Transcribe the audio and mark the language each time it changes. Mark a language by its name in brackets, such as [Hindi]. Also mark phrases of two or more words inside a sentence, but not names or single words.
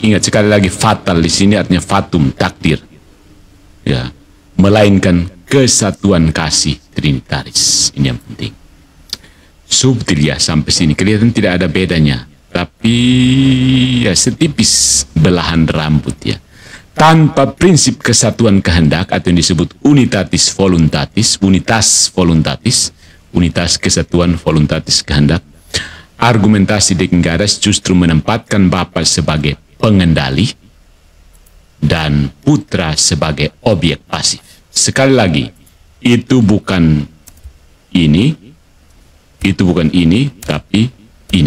[Indonesian] Ingat sekali lagi, fatal di sini artinya fatum, takdir. Ya, melainkan kesatuan kasih trinitaris. Ini yang penting. Subtil ya, sampai sini kelihatan tidak ada bedanya, tapi ya setipis belahan rambut ya. Tanpa prinsip kesatuan kehendak atau yang disebut [Latin] unitatis voluntatis, [Indonesian] unitas kesatuan voluntatis kehendak, argumentasi Deken Gadas justru menempatkan Bapa sebagai pengendali dan putra sebagai objek pasif. Sekali lagi, itu bukan ini, tapi ini.